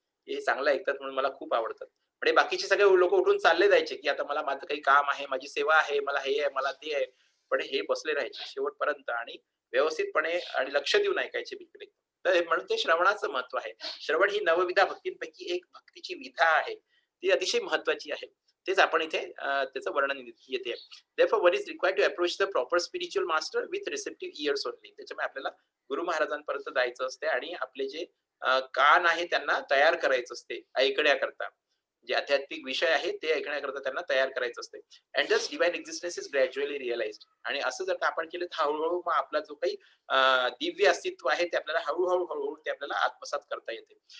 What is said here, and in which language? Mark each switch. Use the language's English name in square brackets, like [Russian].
[Marathi] हे चांगलं ऐकतात म्हणून मला खूप आवडतात. म्हणजे बाकीचे सगळे लोक उठून चालले जायचे की आता मला माझं काही काम आहे, माझी सेवा आहे, मला हे आहे, मला ते आहे. पण हे बसले राहायचे शेवटपर्यंत आणि व्यवस्थितपणे आणि लक्ष देऊन ऐकायचे बिलकुल. तर म्हणून ते श्रवणाचं महत्व आहे. श्रवण ही नवविधा भक्तींपैकी एक भक्तीची विधा आहे. ती अतिशय महत्वाची आहे. तेच आपण इथे त्याचं वर्णन येते. [English] Therefore one is required to approach the proper spiritual master with receptive ears only. [Marathi] त्याच्यामुळे आपल्याला गुरु महाराजांपर्यंत जायचं असते आणि आपले जे कान आहे त्यांना तयार करायचं असते ऐकण्याकरता. जे आध्यात्मिक विषय आहेत ते ऐकण्याकरता त्यांना तयार करायचं असते. [English] And just divine existence is gradually realised. [Marathi] आणि असं जर का आपण केलं तर हळूहळू मग आपला जो काही दिव्य अस्तित्व आहे ते आपल्याला हळूहळू ते आपल्याला आत्मसात करता येते.